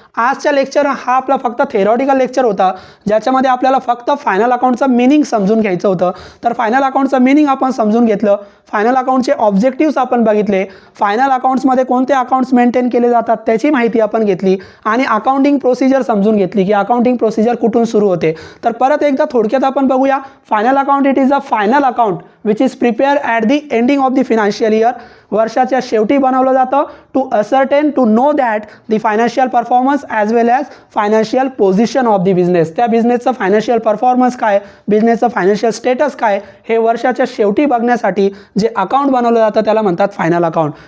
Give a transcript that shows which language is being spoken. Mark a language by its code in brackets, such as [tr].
[mr] आजच्या लेक्चर हा आपला फक्त थेरॉटिकल लेक्चर होता, ज्याच्यामध्ये आपल्याला फक्त फायनल अकाउंटचं मीनिंग समजून घ्यायचं होतं. तर फायनल अकाउंटचं मीनिंग आपण समजून घेतलं. फायनल अकाउंटचे ऑब्जेक्टिव्स आपण बघितले. फायनल अकाउंट्समध्ये कोणते अकाउंट्स मेंटेन केले जातात त्याची माहिती आपण घेतली आणि अकाउंटिंग प्रोसिजर समजून घेतली की अकाउंटिंग प्रोसिजर कुठून सुरू होते. तर परत एकदा थोडक्यात आपण बघूया. [en] Final account it is a final account which is prepare at the ending of the financial year. [mr] वर्षाच्या शेवटी बनवलं जातं [en] To ascertain to know that the financial performance as well as financial position of the business. [mr] त्या बिझनेसचं financial performance काय, बिझनेसचं financial status काय हे वर्षाच्या शेवटी बघण्यासाठी जे अकाउंट बनवलं जातं त्याला म्हणतात फायनल अकाउंट.